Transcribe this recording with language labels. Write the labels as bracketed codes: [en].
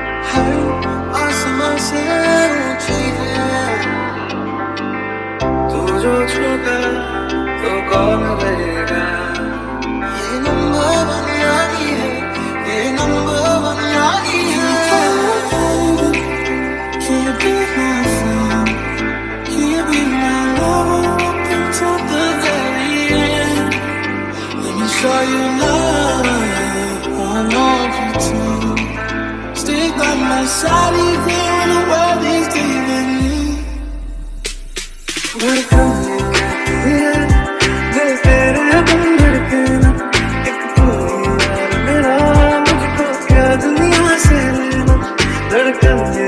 [hi] हर आसमां से ऊंची है। तू जो छूटा तो कौन रहेगा। ये नंबर वन यारी है, ये नंबर वन यारी है। [en] Can you be my friend? Can you be my lover up until the very end? Let me show you love. I know you too. Stick by my side even when the world is leaving you. [hi] धड़कन ये कहती है दिल तेरे बिन धड़के ना, एक तू ही यार मेरा, मुझको क्या दुनिया से लेना। धड़कन